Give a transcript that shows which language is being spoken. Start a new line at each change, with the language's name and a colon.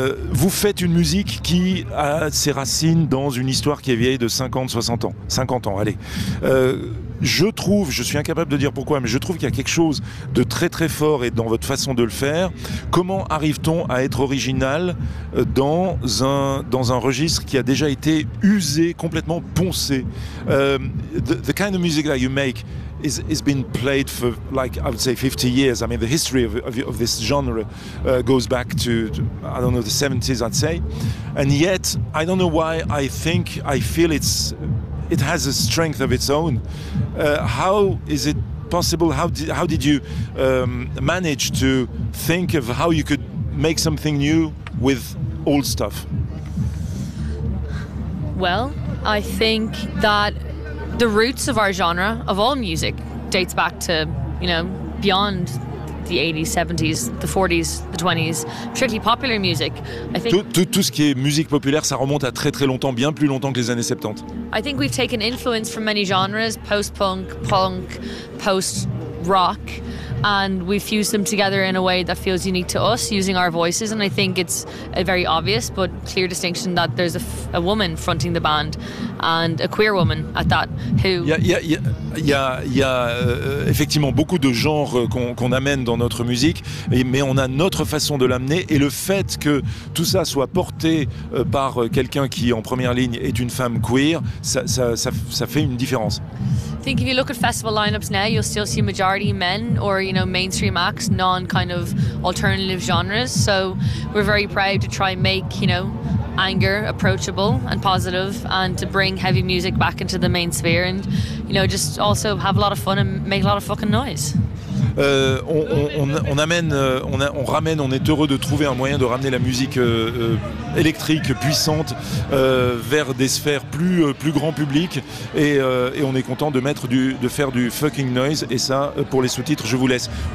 French: Vous faites une musique qui a ses racines dans une histoire qui est vieille de 50, 60 ans. 50 ans, allez. Je trouve, je suis incapable de dire pourquoi, mais je trouve qu'il y a quelque chose de très très fort et dans votre façon de le faire. Comment arrive-t-on à être original dans un registre qui a déjà été usé, complètement poncé?
English: The kind of music that you make has been played for, like, I would say 50 years. I mean, the history of this genre goes back to, I don't know, the 70s, I'd say. And yet, I don't know why I feel it has a strength of its own. How is it possible? How did you manage to think of how you could make something new with old stuff? Well, I think that the roots of our genre, of all music, dates back to, you know, beyond the 80s, 70s, the 40s, the 20s, strictly popular music. I think
French: tout ce qui est musique populaire, ça remonte à très très longtemps, bien plus longtemps que les années 70.
English: I think we've taken influence from many genres, post-punk, punk, post-rock, and we've fused them together in a way that feels unique to us, using our voices, and I think it's a very obvious but clear distinction that there's a woman fronting the band, and a queer woman at that, who...
French: Il y a effectivement beaucoup de genres qu'on amène dans notre musique, mais on a notre façon de l'amener, et le fait que tout ça soit porté par quelqu'un qui, en première ligne, est une femme queer, ça fait une différence.
English: I think if you look at festival lineups now, you'll still see majority men, or, you know, mainstream acts, non kind of alternative genres. So we're very proud to try and make, you know, anger approachable and positive, and to bring heavy music back into the main sphere, and, you know, just also have a lot of fun and make a lot of fucking noise.
French: On ramène, on est heureux de trouver un moyen de ramener la musique électrique puissante vers des sphères plus grand public, et on est content de faire du fucking noise, et ça, pour les sous-titres, je vous laisse.